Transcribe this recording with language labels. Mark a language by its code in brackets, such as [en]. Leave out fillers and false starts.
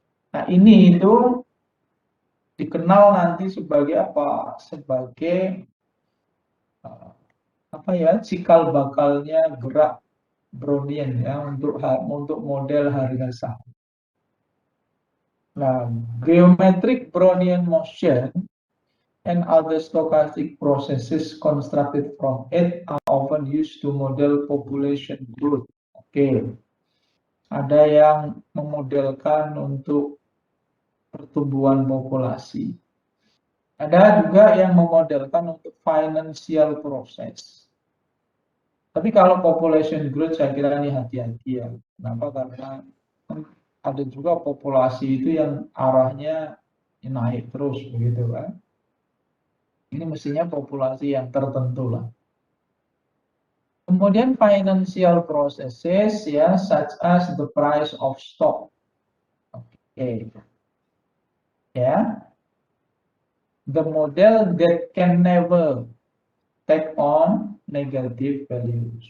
[id] Nah, ini itu dikenal nanti sebagai apa? Sebagai apa ya? Cikal bakalnya gerak Brownian, ya, untuk model harga saham. [en] Nah, geometric Brownian motion and other stochastic processes constructed from it are often used to model population growth. [id] Oke. Ada yang memodelkan untuk pertumbuhan populasi. Ada juga yang memodelkan untuk financial process. Tapi kalau population growth saya kira ini hati-hati, ya. Kenapa? Karena ada juga populasi itu yang arahnya naik terus begitu kan. Ini mestinya populasi yang tertentu lah. Kemudian financial processes ya, [en] such as the price of stock. [id] Oke. Ya. [en] The model that can never take on negative values.